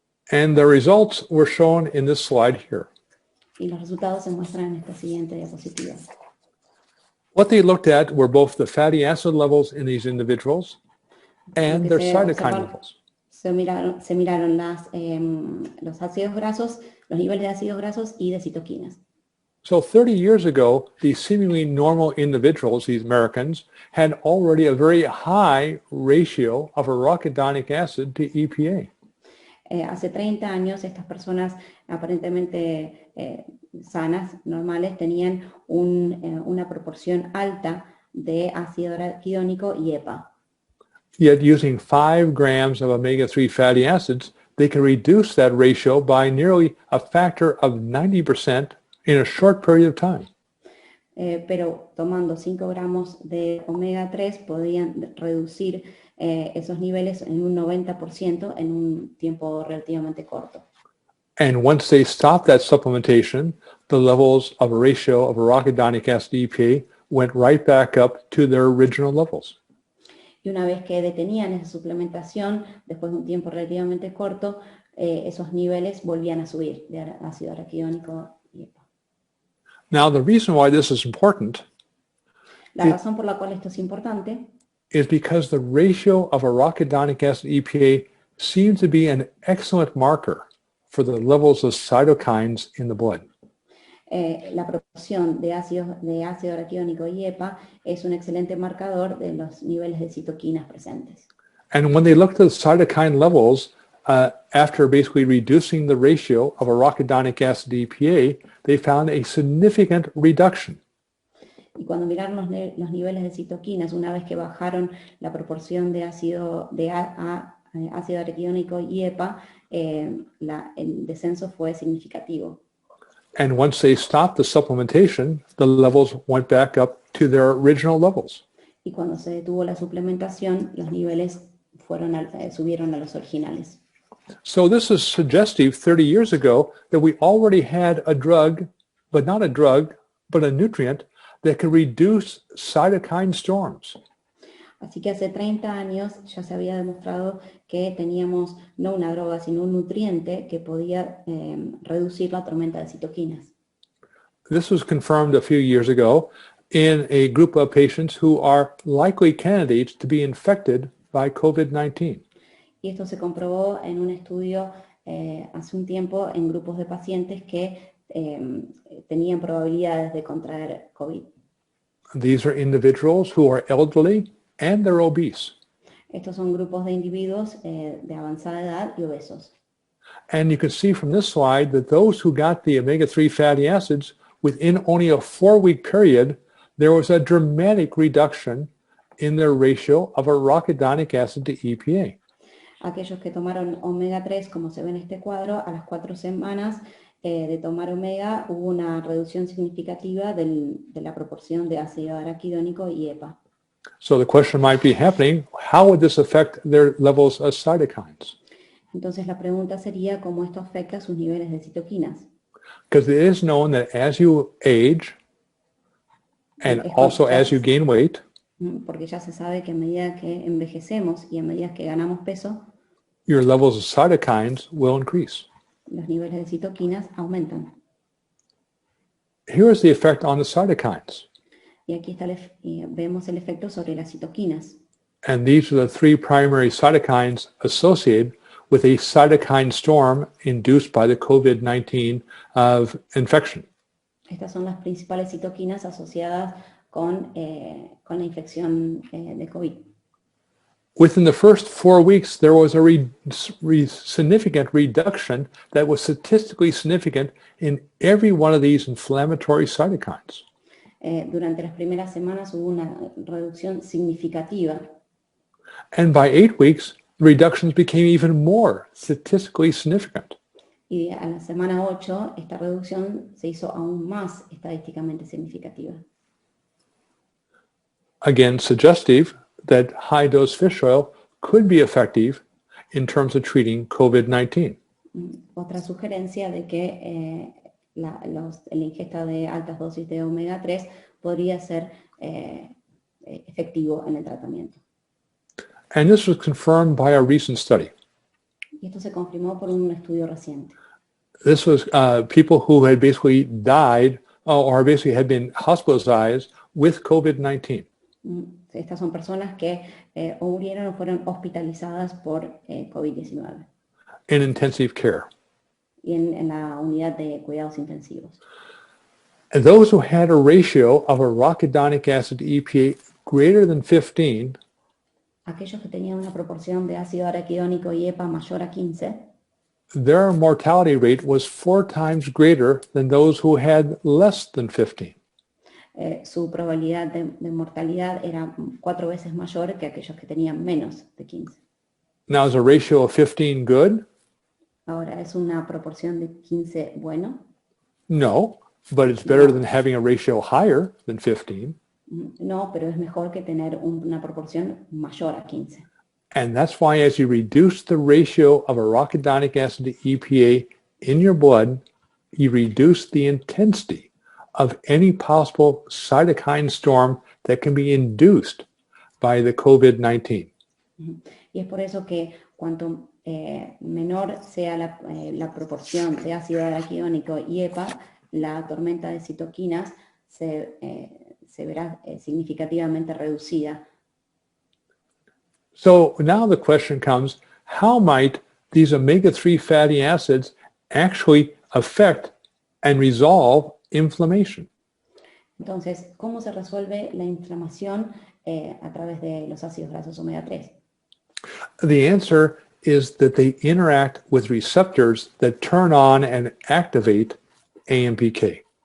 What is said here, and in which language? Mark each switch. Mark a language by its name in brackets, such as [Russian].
[English] And the results were shown in this slide here. [Spanish] Y los resultados se muestran en esta siguiente diapositiva. [English] What they looked at were both the fatty acid levels in these individuals and their cytokine levels. [Spanish] Se miraron los ácidos grasos, los niveles de ácidos grasos y de citoquinas. [English] So 30 years ago, these seemingly normal individuals, these Americans, had already a very high ratio of arachidonic acid to EPA. [Spanish] Hace 30 años estas personas aparentemente sanas, normales, tenían una proporción alta de ácido araquidónico y EPA. [English] Yet using 5 grams of omega-3 fatty acids, they can reduce that ratio by nearly a factor of 90% in a short period of time. [Spanish] Pero tomando 5 gramos de omega 3 podían reducir esos niveles en un 90% en un tiempo relativamente corto. [English] And once they stopped that supplementation, the levels of a ratio of arachidonic acid EPA went right back up to their original levels. [Spanish] Y una vez que detenían esa suplementación, después de un tiempo relativamente corto, esos niveles volvían a subir de ácido araquidónico y EPA. [English] Now, the reason why this is important [Spanish] La razón por la cual esto es importante [English] is because the ratio of arachidonic acid EPA seems to be an excellent marker for the levels of cytokines in the blood. [Spanish] La proporción de ácido araquidónico y EPA es un excelente marcador de los niveles de citoquinas presentes. [English] And when they looked at the cytokine levels after basically reducing the ratio of arachidonic acid EPA, they found a significant reduction. [Spanish] Y cuando miraron los niveles de citoquinas, una vez que bajaron la proporción de ácido araquidónico y EPA, el descenso fue significativo. [English] And once they stopped the supplementation, the levels went back up to their original levels. [Spanish] Y cuando se detuvo la suplementación, los niveles subieron a los originales. [English] So this is suggestive 30 years ago that we already had a drug, but not a drug, but a nutrient that could reduce cytokine storms. [Spanish] Así que hace 30 años ya se había demostrado que teníamos no una droga, sino un nutriente que podía reducir la tormenta de citoquinas. [English] This was confirmed a few years ago in a group of patients who are likely candidates to be infected by COVID-19. [Spanish] Y esto se comprobó en un estudio hace un tiempo en grupos de pacientes que tenían probabilidades de contraer COVID. [English] These are individuals who are elderly and they're obese. [Spanish] Estos son grupos de individuos de avanzada edad y obesos. [English] And you can see from this slide that those who got the omega-3 fatty acids within only a 4-week period, there was a dramatic reduction in their ratio of arachidonic acid to EPA. [Spanish] Aquellos que tomaron omega 3, como se ve en este cuadro, a las 4 semanas de tomar omega hubo una reducción significativa de la proporción de ácido araquidónico y EPA. [English] So the question might be happening, how would this affect their levels of cytokines? [Spanish] Entonces la pregunta sería cómo esto afecta sus niveles de citoquinas. [English] Because it is known that as you age and also as you gain weight, [Spanish] porque ya se sabe que a medida que envejecemos y a medida que ganamos peso, [English] your levels of cytokines will increase. [Spanish] los niveles de citoquinas aumentan. [English] Here is the effect on the cytokines. [Spanish] Y aquí está vemos el efecto sobre las citoquinas. [English] And these are the 3 primary cytokines associated with a cytokine storm induced by the COVID-19 infection. [Spanish] Estas son las principales citoquinas asociadas con la infección de COVID. [English] Within the first 4 weeks, there was a significant reduction that was statistically significant in every one of these inflammatory cytokines. [Spanish] Durante las primeras semanas hubo una reducción significativa. [English] And by 8 weeks, the reductions became even more statistically significant. [Spanish] Y a la semana 8, esta reducción se hizo aún más estadísticamente significativa. [English] Again, suggestive that high-dose fish oil could be effective in terms of treating COVID-19. [Spanish] Otra sugerencia de que la ingesta de altas dosis de omega 3 podría ser efectivo en el tratamiento. [English] And this was confirmed by a recent study. [Spanish] Y esto se confirmó por un estudio reciente. [English] This was people who had basically died or basically had been hospitalized with COVID-19. [Spanish] Estas son personas que o murieron o fueron hospitalizadas por COVID-19. [English] In intensive care. [Spanish] Y en la unidad de cuidados intensivos. [English] those who had a ratio of arachidonic acid to EPA greater than 15 [Spanish] aquellos que tenían una proporción de ácido araquidónico y EPA mayor a 15, [English] their mortality rate was 4 times greater than those who had less than 15. [Spanish] Su probabilidad de mortalidad era 4 veces mayor que aquellos que tenían menos de 15. [English] Now, is a ratio of 15 good? [Spanish] Ahora, ¿es una proporción de 15 bueno? [English] No, but it's better than having a ratio higher than 15. [Spanish] No, pero es mejor que tener una proporción mayor a 15. [English] And that's why as you reduce the ratio of arachidonic acid to EPA in your blood, you reduce the intensity of any possible cytokine storm that can be induced by the COVID-19. [Spanish] Y es por eso que cuanto menor sea la proporción de ácido araquidónico y EPA, la tormenta de citoquinas se verá significativamente reducida. [English] So now the question comes, how might these omega-3 fatty acids actually affect and resolve inflammation? [Spanish] Entonces, ¿cómo se resuelve la inflamación a través de los ácidos grasos omega 3? [English] The answer is that they interact with receptors that turn on and activate AMPK.